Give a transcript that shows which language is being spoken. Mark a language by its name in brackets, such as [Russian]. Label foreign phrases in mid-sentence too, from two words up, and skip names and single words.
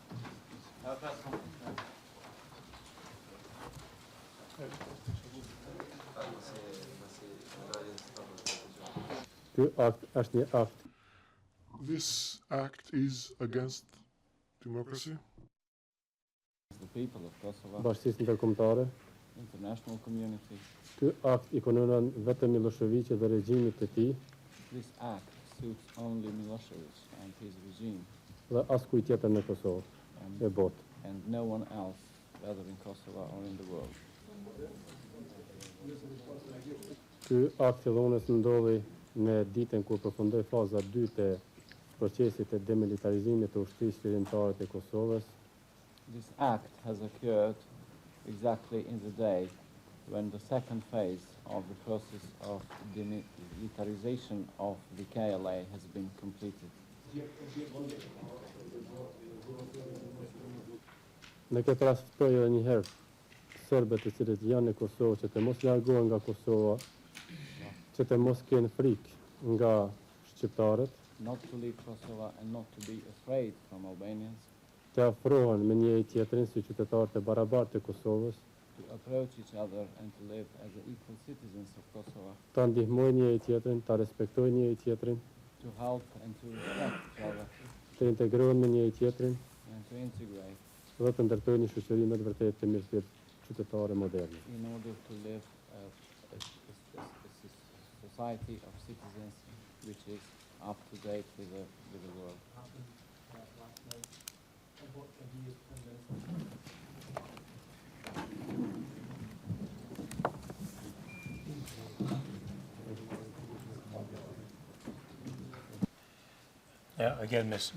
[English] This act is against democracy. The people of Kosovo, [Albanian] Bashkësisë ndërkombëtare, [English] international community. [Albanian] ky akt I konunon vetëm Miloševićit dhe regjimit të tij. [English] This act suits only Milošević and his regime. [Albanian] Dhe askujt tjetër në Kosovë, e botë. [English] And no one else, whether in Kosovo or in the world. [Albanian] Ky akt fillonës ndodhi në ditën kur përfundoi faza 2 e procesit të demilitarizimit të ushtrisë lirimtare të Kosovës. [English] This act has occurred exactly in the day when the second phase of the process of demilitarization of the KLA has been completed. [Albanian] Në këtë rast ftoj edhe një herë serbët të cilët janë në Kosovë që të mos largohen nga Kosova, që të mos kenë frikë nga shqiptarët, [English] Not to leave Kosovo and not to be afraid from Albanians, [Albanian] të afrohen me njëri tjetrin si qytetarë të barabartë të Kosovës, [English] to approach each other and to live as equal citizens of Kosovo, [Albanian] ta ndihmojnë njëri tjetrin, ta respektojnë njëri tjetrin, [English] to help and to respect each other [Albanian] të integrohen me njëri tjetrin [English] and to integrate [Albanian] dhe të ndërtojnë një shoqëri me të vërtetë të mirëfillt qytetare moderne. [English] in order to live a society of citizens which is up to date with the world. Yeah, again, Ms.